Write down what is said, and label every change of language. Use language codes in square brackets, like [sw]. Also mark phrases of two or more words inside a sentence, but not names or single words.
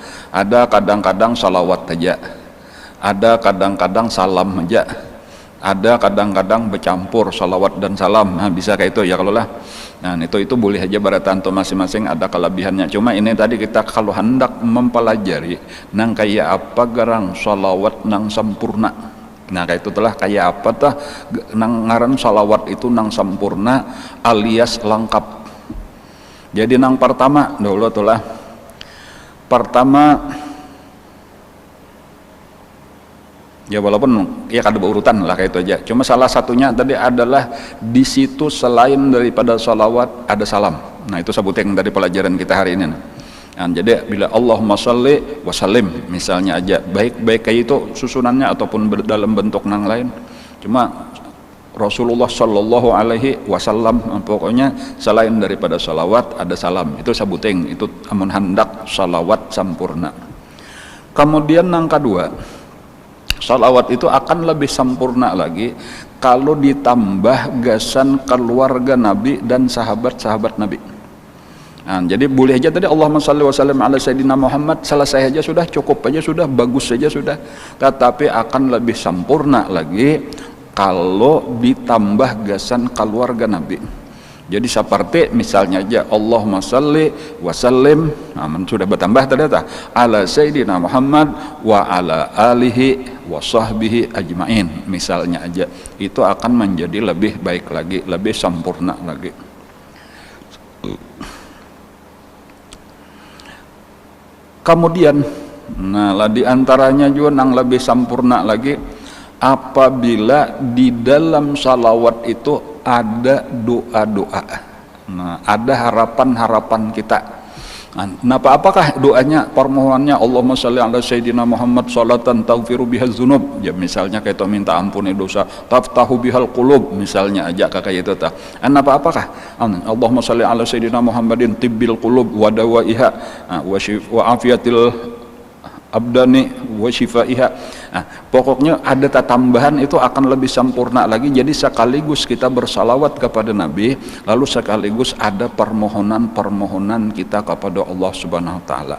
[id] Ada kadang-kadang salawat aja, ada kadang-kadang salam aja, ada kadang-kadang bercampur salawat dan salam. [bjn] Nah, bisa kayak itu ya kalau lah. Nah itu boleh aja baratanto masing-masing ada kelebihannya. Cuma ini tadi kita kalau hendak mempelajari nang kayak apa garang salawat nang sempurna. Nah kayak itu telah kayak apa tah nang ngaran salawat itu nang sempurna alias lengkap. Jadi nang pertama dulu telah pertama ya, walaupun ya kada berurutan lah kayak itu aja. [id] Cuma salah satunya tadi adalah di situ selain daripada salawat ada salam. Nah itu sebutin dari pelajaran kita hari ini. Nah, jadi bila [ar] اللهم صل وسلم [id] misalnya aja, baik kayak itu susunannya ataupun dalam bentuk nang lain. Cuma Rasulullah [ar] صلى الله عليه وسلم [id] pokoknya selain daripada salawat ada salam. [bjn] Itu sebutin, itu amun hendak salawat sempurna. Kemudian nang kedua, salawat itu akan lebih sempurna lagi kalau ditambah gasan keluarga Nabi dan sahabat-sahabat Nabi. [id] Nah, jadi boleh aja tadi [ar] اللهم صل وسلم على سيدنا محمد [id] selesai aja sudah, cukup aja sudah, bagus saja sudah. [bjn] Tetapi akan lebih sempurna lagi kalau ditambah gasan keluarga Nabi. [id] Jadi seperti misalnya aja [ar] اللهم صل وسلم, [id] nah, sudah bertambah tadi [ar] على سيدنا محمد وعلى آله وصحبه أجمعين [id] misalnya aja, itu akan menjadi lebih baik lagi, lebih sempurna lagi. Kemudian nah lah diantaranya juga yang lebih sempurna lagi apabila di dalam salawat itu ada doa-doa, nah ada harapan-harapan kita. Nah, apakah doanya, permohonannya [ar] اللهم صل على سيدنا محمد صلاة تغفر بها الذنوب, [id] ya misalnya kayak minta ampuni dosa, [ar] تفتح بها القلوب [id] misalnya aja kayak itu tah. [ar] Apakah اللهم صل على سيدنا محمد طب القلوب ودوائها وعافية الأبدان وشفائها. [id] Nah, pokoknya ada tambahan itu akan lebih sempurna lagi. Jadi sekaligus kita bersalawat kepada Nabi, lalu sekaligus ada permohonan-permohonan kita kepada Allah [ar] سبحانه وتعالى.